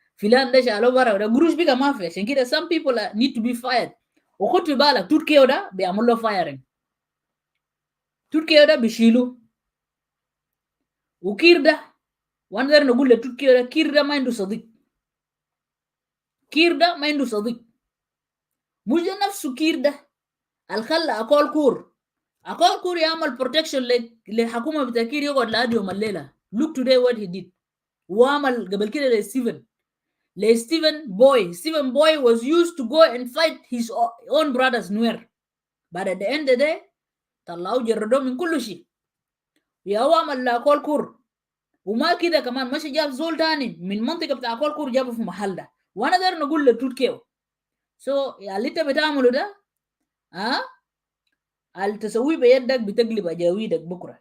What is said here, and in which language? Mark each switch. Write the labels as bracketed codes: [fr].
[ar] Filan ده شالوه برا ده قروش بقى ما في. عشان كده [en] some people need to be fired. [ar] وخد في بالك تركيا ده بيعمل له firing. تركيا ده بيشيلوه. وكير ده وانا نقول لتركيا ده كير ده ما عنده صديق. كير ده ما عنده صديق. مش ده نفسه كير ده الخلى أكول كور يعمل بروتكشن لحكومة بتاع كير يقعد لحد يوم الليلة. [en] look today what he did. [ar] وعمل قبل كده لستيفن بوي. [en] Stephen بوي was used to go and fight his own brothers [ar] نوير. [en] but at the end of the day [ar] طلعوا جردوه من كل شيء. هو عمل لأكول كور. وما كده كمان ماشي جاب زول تاني من منطقة بتاع أكول كور جابه في محل ده. وانا دار نقول لتوت كيو [en] so [ar] يا اللي انت بتعمله ده اللي تسويه بيدك بتقلب اجاويدك بكره.